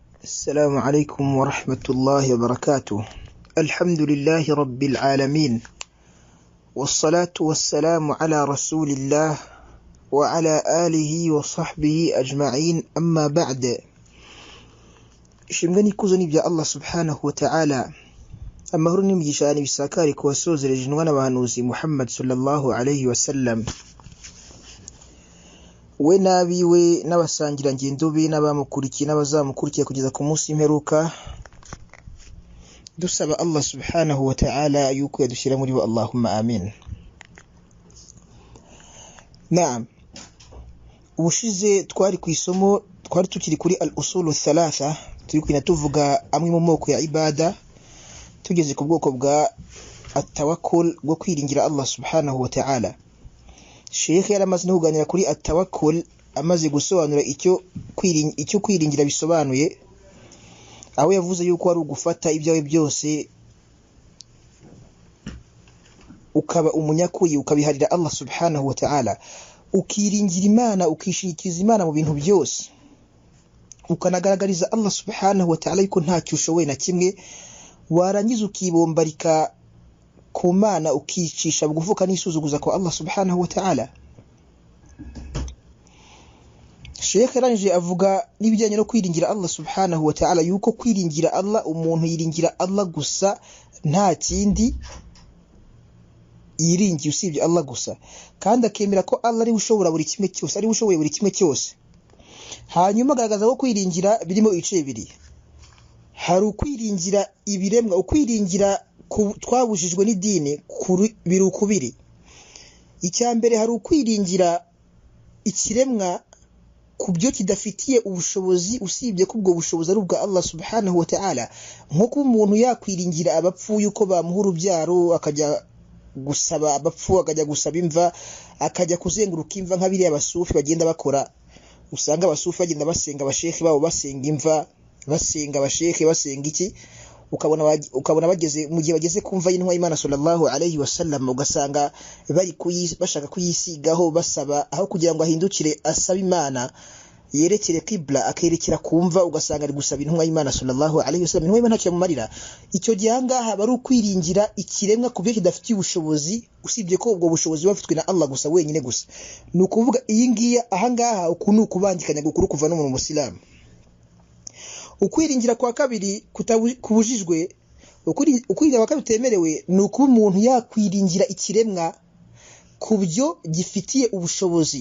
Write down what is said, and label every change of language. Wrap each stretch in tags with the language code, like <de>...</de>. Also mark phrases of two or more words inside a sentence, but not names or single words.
<ar>السلام عليكم ورحمة الله وبركاته. الحمد لله رب العالمين، والصلاة والسلام على رسول الله وعلى آله وصحبه أجمعين. أما بعد،</ar> <rw>shimwe n'ikuzo n'ibya</rw> <ar>الله سبحانه وتعالى,</ar> <rw>amahoro n'imigisha n'ibisakari ku basozereje intumwa n'abahanuzi Muhammad</rw> <ar>صلى الله عليه وسلم,</ar> <rw>we nabiwe n'abasangira ngendo be n'abamukurikiye n'abazamukurikiye kugeza ku munsi imperuka, dusaba</rw> <ar>الله سبحانه وتعالى</ar> <rw>yuko yadushyira muri bo.</rw> <ar>اللهم آمين.</ar> <rw>Naam, ubushize twari ku isomo, twari tukiri kuri</rw> <ar>الأصول الثلاثة,</ar> <rw>turi kwina tuvuga amwe mu moko ya ibada, tugeze ku bwoko bwa at-tawakkul bwo kwiringira</rw> <ar>الله سبحانه وتعالى.</ar> <rw>Sheikh yaramaze no kuganira kuri at-tawakkul, amaze gusobanura icyo kwiringira bisobanuye, aho yavuze yuko ari ugufata ibyawe byose ukaba umunyakuyi, ukabiharira</rw> <ar>الله سبحانه وتعالى,</ar> <rw>ukiringira Imana, ukishirikiza Imana mu bintu byose, ukanagaragariza</rw> <ar>الله سبحانه وتعالى</ar> <rw>yuko ntacyo ushoboye na kimwe, warangiza ukibombarika ku Mana, ukicisha bugufuka n'isuzuguza kwa</rw> <ar>الله سبحانه وتعالى.</ar> <rw>Sheikh yaranje avuga n'ibijyanye no kwiringira</rw> <ar>الله سبحانه وتعالى,</ar> <rw>yuko kwiringira Allah, umuntu yiringira Allah gusa, nta kindi yiringiye usibye Allah gusa, kandi akemera ko Allah ari ushobora buri kimwe cyose, ari ushoboye buri kimwe cyose. Hanyuma agaragaza ko kwiringira birimo ibice bibiri. Hari ukwiringira ibiremwa, ukwiringira twabujijwe n'idini, biri ukubiri. Icya mbere hari ukwiringira ikiremwa ku byo kidafitiye ubushobozi usibye ko ubwo bushobozi ari ubwa</rw> <ar>الله سبحانه وتعالى,</ar> <rw>nko kuba umuntu yakwiringira abapfu yuko bamuha urubyaro, akajya gusaba abapfu, akajya gusaba imva, akajya kuzenguruka imva nka biriya abasufi bagenda bakora. Usanga abasufi bagenda basenga abashekhi babo, basenga imva, basenga abashekhi, basenga iki, ukabona bageze mu gihe bageze kumva y'intumwa y'Imana</rw> <ar>صلى الله عليه وسلم,</ar> <rw>ugasanga bari bashaka kuyisigaho, basaba aho kugira ngo ahindukire asaba Imana yerekere qibla, akerekera kumva, ugasanga ari gusaba intumwa y'Imana</rw> <ar>صلى الله عليه وسلم,</ar> <rw>intumwa y'Imana cyamumarira. Icyo gihe ngaha bari ukwiringira ikiremwa ku byo kidafitiye ubushobozi usibye ko ubwo bushobozi bafitwe na Allah gusa, wenyine gusa. Ni ukuvuga iyi ngiya aha ngaha ukuntu kubandikanya gukuru kuva no mu Muslimu. Ukwiringira kwa kabiri kubujijwe, ukwiringira kwa kabiri temerewe, ni ukuba umuntu yakwiringira ikiremwa ku byo gifitiye ubushobozi.</rw>